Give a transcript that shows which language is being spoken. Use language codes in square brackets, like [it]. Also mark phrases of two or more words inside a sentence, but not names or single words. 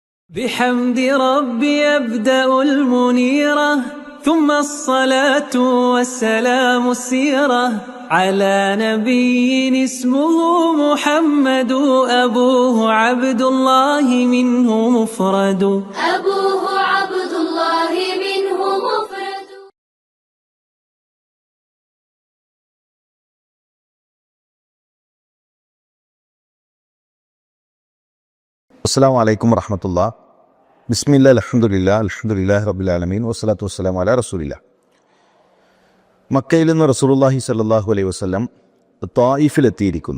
[ar] بحمد ربي أبدأ المنيرة ثم الصلاة والسلام السيرة على نبي اسمه محمد أبوه عبد الله منه مفرد أبوه عبد الله منه مفرد. السلام عليكم ورحمة الله. بسم الله الحمد لله رب العالمين والصلاة والسلام على رسول الله. [ml] മക്കയിൽ നിന്ന് [ar] رسول الله صلى الله عليه وسلم [ml] ത്വായിഫിലെത്തിയിരിക്കുന്നു.